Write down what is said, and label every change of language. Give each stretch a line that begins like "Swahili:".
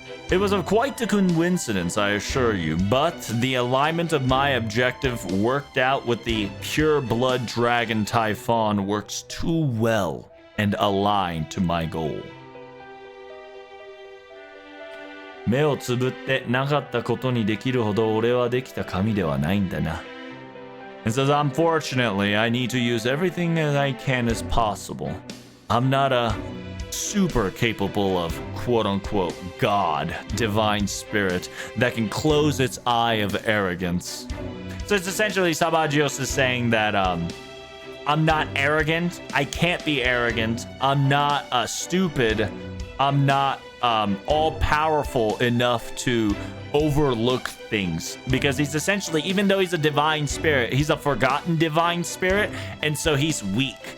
English: It was of quite a coincidence, I assure you, but the alignment of my objective worked out with the pure blood dragon Typhon works too well and aligned to my goal.
Japanese: 目をつぶってなかったことにできるほど俺はできた神ではないんだな。
English: It says, unfortunately, I need to use everything that I can as possible. I'm not a super capable of quote-unquote God, divine spirit, that can close its eye of arrogance. So it's essentially Sabagios is saying that I'm not arrogant, I can't be arrogant, I'm not stupid, I'm not all-powerful enough to overlook things, because he's essentially, even though he's a divine spirit, he's a forgotten divine spirit, and so he's weak.